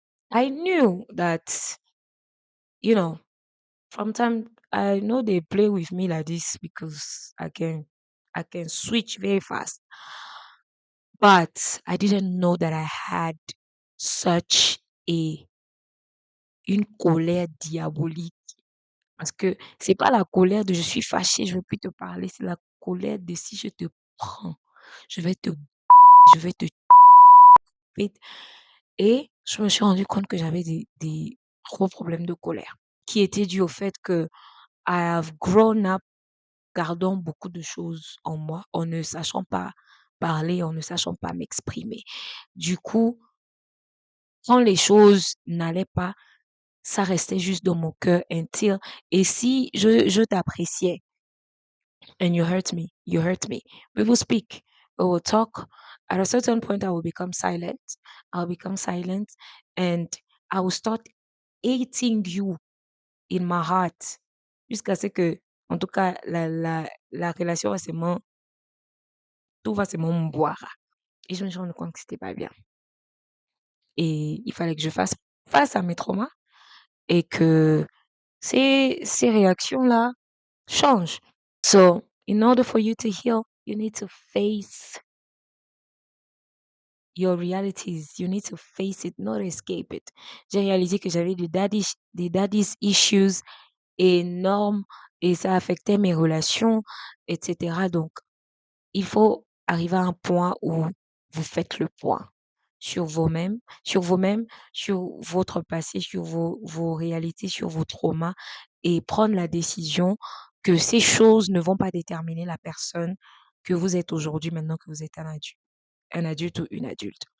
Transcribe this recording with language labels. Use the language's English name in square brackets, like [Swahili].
[English] I knew that, you know, from time I know they play with me like this because I can switch very fast. But I didn't know that I had such a [French] une colère diabolique. Parce que c'est pas la colère de je suis fâchée, je veux plus te parler, c'est la colère de si je te prends, je vais te je vais te et je me suis rendu compte que j'avais des gros problèmes de colère qui étaient dus au fait que [English] I have grown up [French] gardant beaucoup de choses en moi, en ne sachant pas parler, en ne sachant pas m'exprimer. Du coup, quand les choses n'allaient pas, ça restait juste dans mon cœur [English] until [French] et si je t'appréciais [English] and you hurt me, we will speak, we will talk. At a certain point, I will become silent. I'll become silent and I will start hating you in my heart [French] jusqu'à ce que, en tout cas, la relation va seulement, tout va seulement me boire. Et je me suis rendu compte que c'était pas bien. Et il fallait que je fasse face à mes traumas et que ces réactions-là changent. [English] So, in order for you to heal, You need to face your realities. You need to face it, not escape it. [French] J'ai réalisé que j'avais des daddy's issues énormes et ça affectait mes relations, etc. Donc, il faut arriver à un point où vous faites le point sur vous-même, sur votre passé, sur vos réalités, sur vos traumas et prendre la décision que ces choses ne vont pas déterminer la personne que vous êtes aujourd'hui, maintenant que vous êtes un adulte ou une adulte.